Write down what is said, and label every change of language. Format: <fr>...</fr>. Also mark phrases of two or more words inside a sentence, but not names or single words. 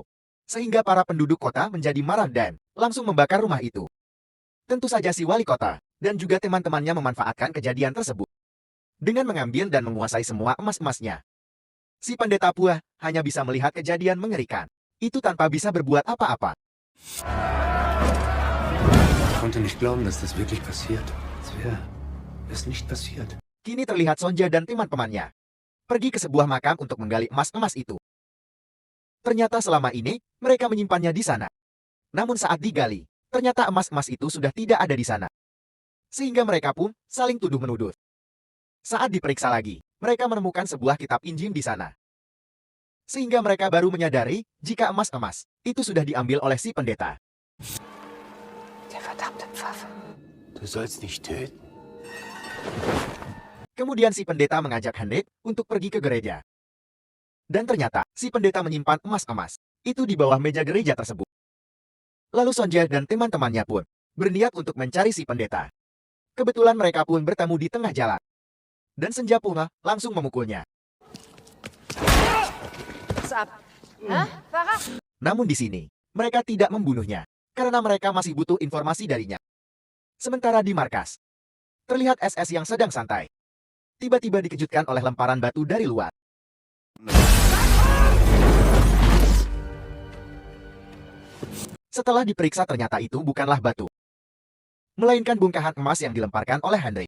<id>Sehingga para penduduk kota menjadi marah dan langsung membakar rumah itu. Tentu saja si wali kota dan juga teman-temannya memanfaatkan kejadian tersebut dengan mengambil dan menguasai semua emas-emasnya. Si pendeta Pua hanya bisa melihat kejadian mengerikan itu tanpa bisa berbuat apa-apa.</id> <de>Ich konnte nicht glauben, dass das wirklich passiert. Es nicht passiert.</de> <id>Kini terlihat Sonja dan teman-temannya pergi ke sebuah makam untuk menggali emas-emas itu. Ternyata selama ini mereka menyimpannya di sana. Namun saat digali, ternyata emas-emas itu sudah tidak ada di sana. Sehingga mereka pun saling tuduh-menuduh. Saat diperiksa lagi, mereka menemukan sebuah kitab Injil di sana. Sehingga mereka baru menyadari jika emas-emas itu sudah diambil oleh si pendeta.</id> <de>Du sollst nicht töten.</de> <id>Kemudian si pendeta mengajak Henrik untuk pergi ke gereja. Dan ternyata si pendeta menyimpan emas-emas itu di bawah meja gereja tersebut. Lalu Sonja dan teman-temannya pun berniat untuk mencari si pendeta. Kebetulan mereka pun bertemu di tengah jalan. Dan Senja Punga langsung memukulnya. ab. Hä, Farah? Namun di sini, mereka tidak membunuhnya, karena mereka masih butuh informasi darinya. Sementara di markas, terlihat SS yang sedang santai. Tiba-tiba dikejutkan oleh lemparan batu dari luar. Setelah diperiksa ternyata itu bukanlah batu, melainkan bongkahan emas yang dilemparkan oleh Hendrik.</id>